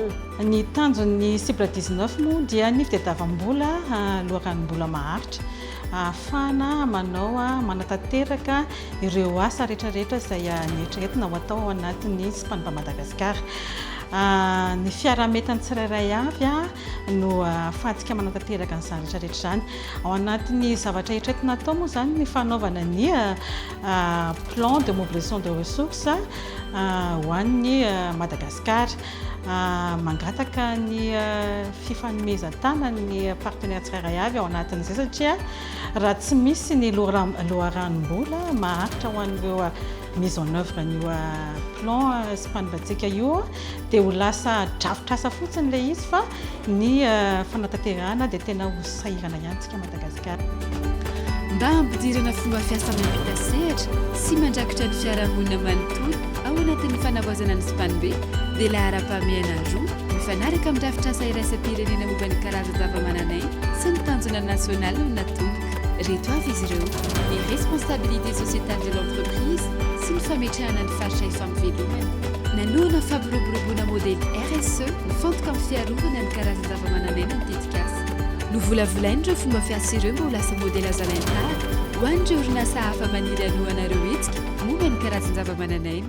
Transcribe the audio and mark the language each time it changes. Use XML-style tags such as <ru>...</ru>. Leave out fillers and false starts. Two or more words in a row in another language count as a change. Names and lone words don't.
<mg>Ny tanjon'ny cible 19 moa dia ny fitadiavam-bola loharanom-bola maharitra ahafahana manao manatanteraka ireo asa rehetrarehetra izay nieritreretina ho atao ao anatin'ny Spanba Madagasikara. Ny fiarametany tsirairay avy no ahafahantsika manatanteraka n'izany rehetrarehetra izany. Ao anatin'ny zavatra eritreretina atao moa zany ny fanaovana ny</mg> <fr>plan de mobilisation de ressources</fr> <mg>ho an'ny Madagasikara, mangataka ny fifanomezan-tana ny partenaire tsirairay avy ao anatin'izay satria raha tsy misy ny loharanom-bola maharitra ho an'ireo</mg> <fr>mise en œuvre</fr> <mg>n'io plan Spanbantsika io dia ho lasa drafitrasa fotsiny ilay izy fa ny fanatanterahana dia tena ho sahirana ihany tsika Madagasikara. Mba hampidirana fomba fiasa mampita sehatra sy mandrakitra ny fiarahamonina manontolo ao anatin'ny fanavaozana ny Spanbe dia lahara-pahamehana roa mifanaraka amin'ny drafitrasa iraisam-pirenena momba ny karazan-javamananaina sy ny tanjona nasional no natomboka. Reto avy izy ireo: ny</mg> <fr>responsabilité sociétale de l'entreprise</fr> <mg>sy ny fametrahana ny faritra ifampivelomana. Nanoana fampiroboroboana modely RSE mifantoka amin'ny fiarovana ny karazan-javamananaina ny tetikasa. Novolavolainy ireo fomba fiasa ireo mba ho lasa modely azalantara ho an'ireo orinasa hafa maniry anohanareo hetsika momba ny karazan-javamananaina.</mg>